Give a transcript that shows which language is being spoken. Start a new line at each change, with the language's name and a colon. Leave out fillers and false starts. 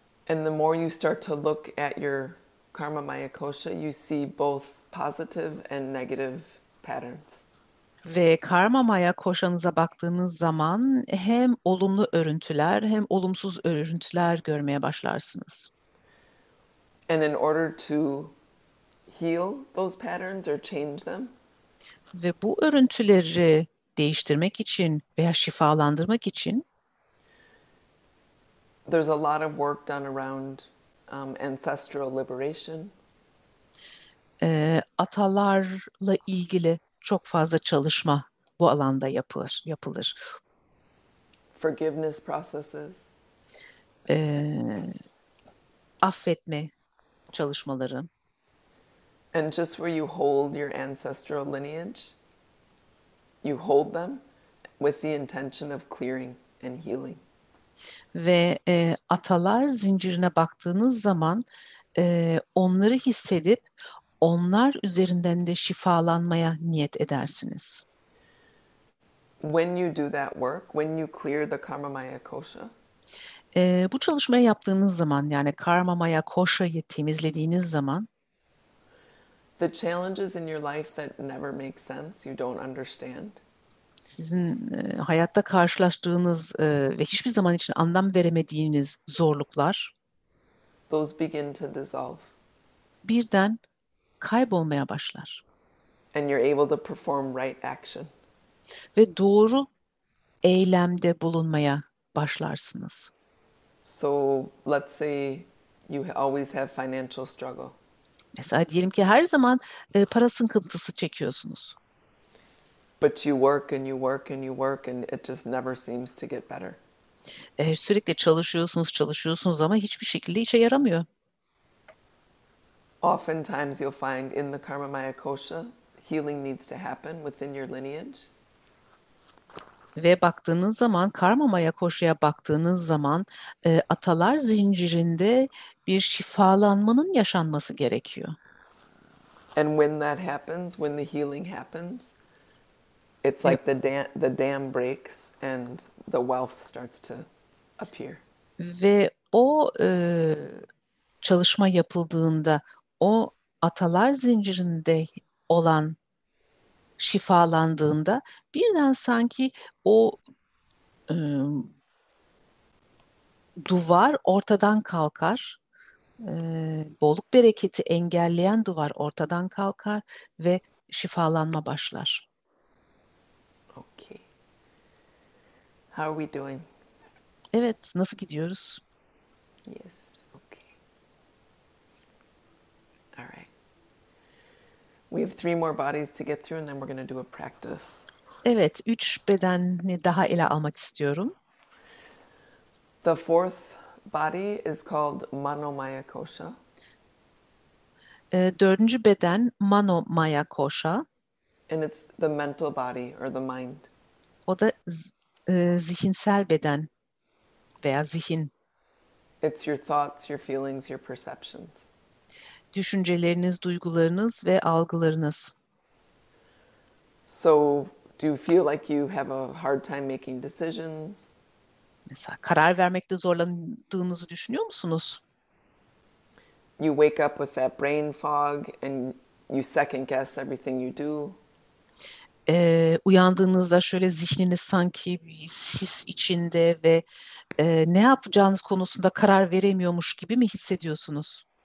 English: And the more you start to look at your Karma Maya Kosha, you see both positive and negative patterns.
Turkish: Ve karma maya koşanıza baktığınız zaman hem olumlu örüntüler hem olumsuz örüntüler görmeye başlarsınız.
English: And in order to heal those patterns or change them,
Turkish: Ve bu örüntüleri değiştirmek için veya şifalandırmak için
English: there's a lot of work done around ancestral liberation,
Turkish: atalarla ilgili çok fazla çalışma bu alanda yapılır.
English: forgiveness processes,
Turkish: Affetme çalışmaları
English: and just where you hold your ancestral lineage, you hold them with the intention of clearing and healing.
Turkish: ve atalar zincirine baktığınız zaman onları hissedip onlar üzerinden de şifalanmaya niyet edersiniz.
English: When you do that work, when you clear the karma maya kosha,
Turkish: Bu çalışmayı yaptığınız zaman, yani karma maya koşayı temizlediğiniz zaman,
English: the challenges in your life that never make sense, you don't understand,
Turkish: sizin hayatta karşılaştığınız ve hiçbir zaman için anlam veremediğiniz zorluklar
English: those begin to dissolve.
Turkish: birden kaybolmaya başlar
English: And you're able to perform right action.
Turkish: ve doğru eylemde bulunmaya başlarsınız.
English: So let's say you always have financial struggle.
Turkish: Mesela diyelim ki her zaman para sıkıntısı çekiyorsunuz.
English: But you work and you work and you work and it just never seems to get better.
Turkish: Sürekli çalışıyorsunuz ama hiçbir şekilde işe yaramıyor.
English: Oftentimes you'll find in the karma maya kosha, healing needs to happen within your lineage.
Turkish: Ve baktığınız zaman, karma maya koşuya baktığınız zaman atalar zincirinde bir şifalanmanın yaşanması gerekiyor.
English: And when that happens, when the healing happens, it's like the dam breaks and the wealth starts to appear.
Turkish: Ve o çalışma yapıldığında o atalar zincirinde olan şifalandığında birden sanki o e, duvar ortadan kalkar, bolluk bereketi engelleyen duvar ortadan kalkar ve şifalanma başlar.
English: Okay. How are we doing?
Turkish: Evet, nasıl gidiyoruz?
English: Yes. Okay. All right. We have 3 more bodies to get through and then we're going to do a practice.
Turkish: Evet, 3 bedeni daha ele almak istiyorum.
English: The fourth body is called Manomaya Kosha.
Turkish: 4. beden Manomaya Koşa.
English: And it's the mental body or the mind.
Turkish: O da zihinsel beden veya zihin.
English: It's your thoughts, your feelings, your perceptions.
Turkish: Düşünceleriniz, duygularınız ve algılarınız.
English: So, do you feel like you have a hard time making decisions?
Turkish: Mesela karar vermekte zorlandığınızı düşünüyor musunuz?
English: You wake up with that brain fog and you second guess everything you do.
Turkish: Uyandığınızda şöyle zihniniz sanki bir sis içinde ve ne yapacağınız konusunda karar veremiyormuş gibi mi hissediyorsunuz?